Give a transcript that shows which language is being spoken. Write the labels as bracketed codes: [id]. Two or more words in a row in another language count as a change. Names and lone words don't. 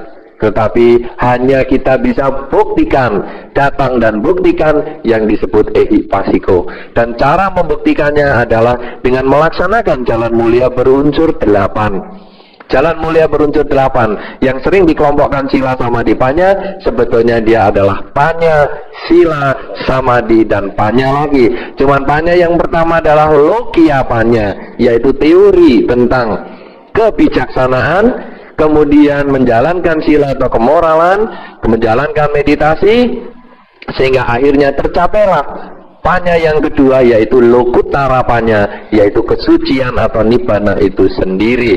[id] Tetapi hanya kita bisa buktikan, datang dan buktikan yang disebut ehipasiko. Dan cara membuktikannya adalah dengan melaksanakan jalan mulia berunsur 8. Jalan mulia berunsur 8 yang sering dikelompokkan sila samadipanya, sebetulnya dia adalah panya, sila, samadhi, dan panya lagi. Cuman panya yang pertama adalah lokia panya, yaitu teori tentang kebijaksanaan, kemudian menjalankan sila atau kemoralan, menjalankan meditasi, sehingga akhirnya tercapailah panya yang kedua, yaitu lokutara panya, yaitu kesucian atau nibbana itu sendiri.